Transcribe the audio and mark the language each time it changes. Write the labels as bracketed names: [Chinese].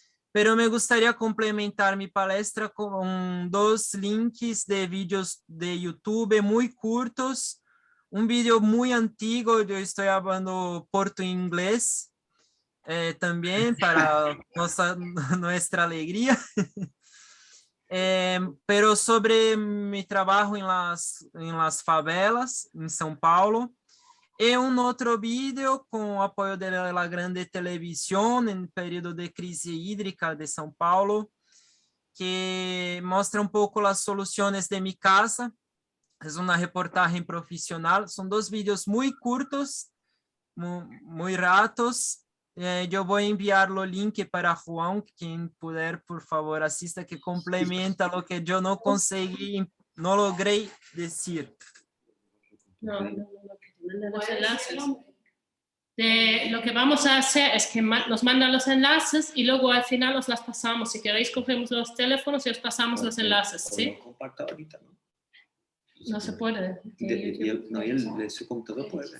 [Portuguese] Pero me gostaria complementar minha palestra com 2 links de vídeos de YouTube muito curtos. Um vídeo muito antigo, eu estou falando porto-inglês, também para nossa alegria. [Spanish] Pero sobre mi trabajo en las favelas en São Paulo, y un otro video con apoyo de la grande televisión en período de crisis hídrica de São Paulo, que muestra un poco las soluciones de mi casa. Es una reportaje profesional, son 2 vídeos muy cortos, muy ratos. [Portuguese] Eu vou enviar o link para João, quem puder, por favor, assista, que complementa o que eu não consegui, não logrei dizer. [Spanish] No, los enlaces. Lo que vamos a hacer es que nos mandan los enlaces y luego al final os las pasamos. Si queréis, cogemos los teléfonos y os pasamos los enlaces, ¿sí? Compacta ahorita, ¿no? No se puede. Ele de su computador puede.